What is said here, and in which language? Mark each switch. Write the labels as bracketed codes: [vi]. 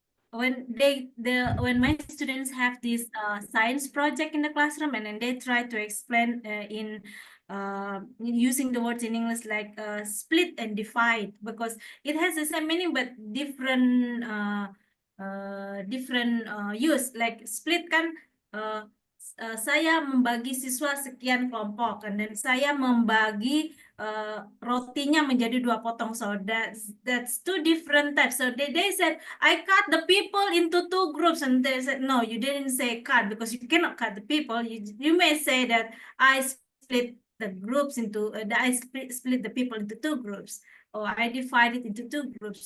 [en] when when my students have this science project in the classroom, and then they try to explain in using the words in English like split and divide, because it has the same meaning but different use. [id] Like split kan saya membagi siswa sekian kelompok, [en] and then [id] saya membagi rotinya menjadi 2 potong. [en] So that's 2 different types. So they said I cut the people into 2 groups, and they said no, you didn't say cut, because you cannot cut the people. You may say that I split the groups into I split the people into 2 groups, or I divide it into 2 groups.